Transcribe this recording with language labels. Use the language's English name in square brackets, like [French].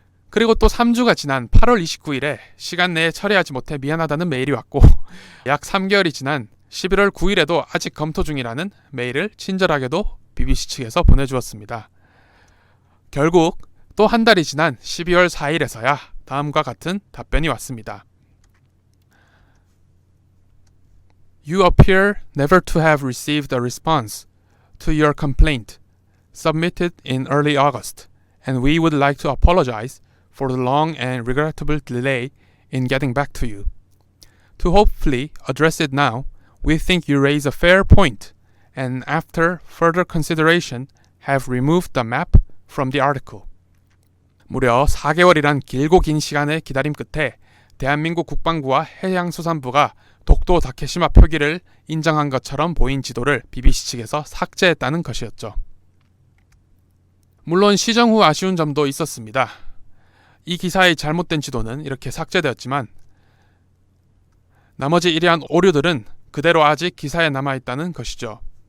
[Korean] 그리고 또 3주가 지난 8월 29일에 시간 내에 처리하지 못해 미안하다는 메일이 왔고 약 3개월이 지난 11월 9일에도 아직 검토 중이라는 메일을 친절하게도 BBC 측에서 보내주었습니다. 결국 또 한 달이 지난 12월 4일에서야 다음과 같은 답변이 왔습니다. [English] You appear never to have received a response to your complaint submitted in early August, and we would like to apologize for the long and regrettable delay in getting back to you. To hopefully address it now, we think you raise a fair point, and after further consideration, have removed the map from the article. [Korean] 무려 4개월이란 길고 긴 시간의 기다림 끝에 대한민국 국방부와 해양수산부가 독도 다케시마 표기를 인정한 것처럼 보인 지도를 BBC 측에서 삭제했다는 것이었죠. 물론 시정 후 아쉬운 점도 있었습니다. 이 기사의 잘못된 지도는 이렇게 삭제되었지만 나머지 이러한 오류들은 그대로 아직 기사에 남아있다는 것이죠.